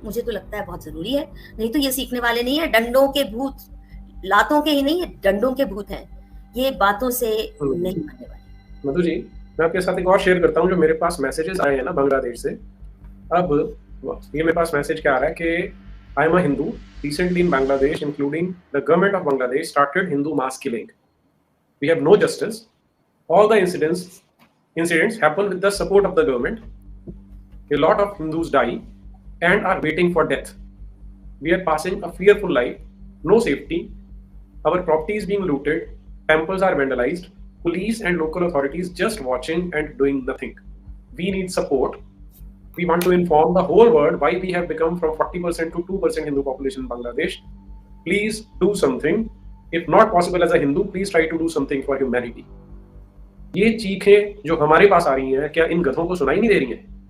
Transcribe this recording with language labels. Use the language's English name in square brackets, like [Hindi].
[Hindi] मुझे तो लगता है बहुत जरूरी है, नहीं तो ये सीखने वाले नहीं है। डंडों के भूत, लातों के ही नहीं है, डंडों के भूत हैं, ये बातों से नहीं बनने वाले। मधु जी, मैं आपके साथ एक और शेयर करता हूँ जो मेरे पास मैसेजेस आए हैं ना बांग्लादेश से। अब ये मेरे पास मैसेज क्या आ रहा है कि [English] I am a Hindu recently in Bangladesh, including the government of Bangladesh started Hindu mass killing. We have no justice. All the incidents happen with the support of the government. A lot of Hindus die and are waiting for death. We are passing a fearful life, no safety. Our property is being looted, temples are vandalized, police and local authorities just watching and doing nothing. We need support. We want to inform the whole world why we have become from 40% to 2% Hindu population in Bangladesh. Please do something. If not possible as a Hindu, please try to do something for humanity. [Hindi] ये चीखें जो हमारे पास आ रही हैं, क्या इन गधों को सुनाई नहीं दे रही हैं?